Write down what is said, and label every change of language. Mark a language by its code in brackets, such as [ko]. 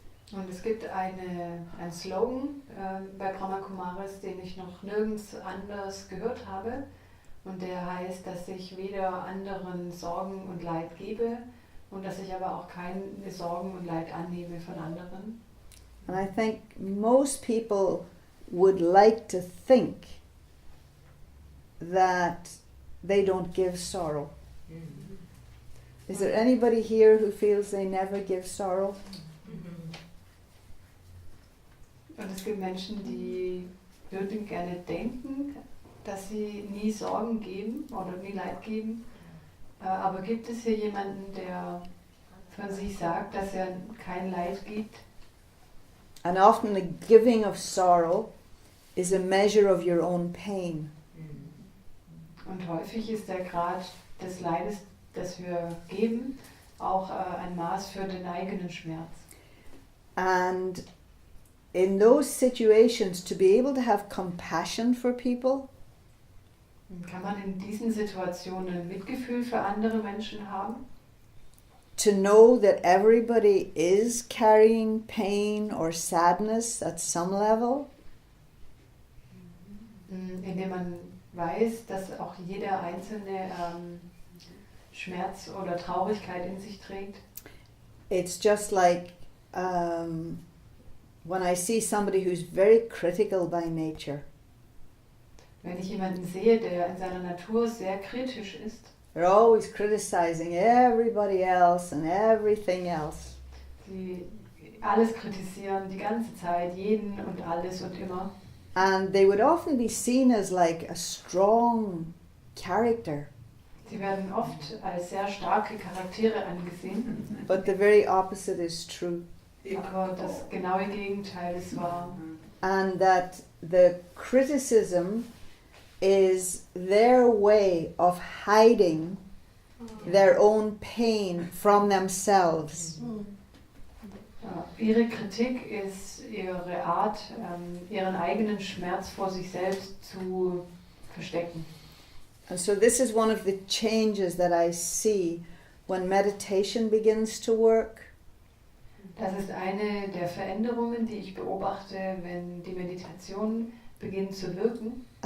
[de] Und es gibt einen Slogan bei Brahma Kumaris, den ich noch nirgends anders gehört habe. Und der heißt, dass ich weder anderen Sorgen und Leid gebe und dass ich aber auch keine Sorgen und Leid annehme von anderen. [en] And I think most people would like to think that they don't give sorrow. Is there anybody here who feels they never give sorrow? [de] Und es gibt Menschen, die würden gerne denken, dass sie nie Sorgen geben oder nie Leid geben. Aber gibt es hier jemanden, der von sich sagt, dass er kein Leid gibt? [en] And often the giving of sorrow is a measure of your own pain. [de] Und häufig ist der Grad des Leides, das wir geben, auch ein Maß für den eigenen Schmerz. [en] And in those situations, to be able to have compassion for people, [de] Kann man in diesen Situationen Mitgefühl für andere Menschen haben? [en] to know that everybody is carrying pain or sadness at some level, [de] Indem man weiß, dass auch jeder Einzelne Schmerz oder Traurigkeit in sich trägt. [en] it's just like when I see somebody who's very critical by nature. [de] Wenn ich jemanden sehe, der in seiner Natur sehr kritisch ist, [en] They're always criticizing everybody else and everything else. [de] die alles kritisieren, die ganze Zeit, jeden und alles und immer. [en] And they would often be seen as like a strong character, [de] Sie werden oft als sehr starke Charaktere angesehen, [en] but the very opposite is true. [de] aber das genaue Gegenteil ist wahr. [en] And that the criticism is their way of hiding their own pain from themselves. [de] Ihre Kritik ist ihre Art, ihren eigenen Schmerz vor sich selbst zu verstecken. [en] And so this is one of the changes that I see when meditation begins to work. [de] Das ist eine der Veränderungen, die ich beobachte, wenn die Meditation beginnt zu wirken.